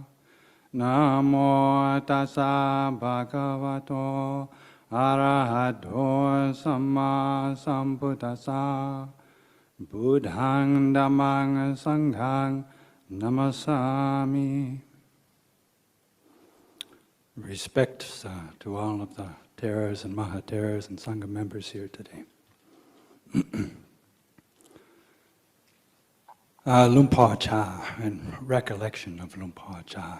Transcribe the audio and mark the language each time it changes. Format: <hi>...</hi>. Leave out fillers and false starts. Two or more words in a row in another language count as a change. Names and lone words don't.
<pi>Namo tassa bhagavato arahato samma sambuddhassa. Buddhang dhammang sanghang namasami.</pi> <en>Respects to all of the Theras and Mahatheras and Sangha members here today. Lumpur Chah, and recollection of Lumpur Chah.</en>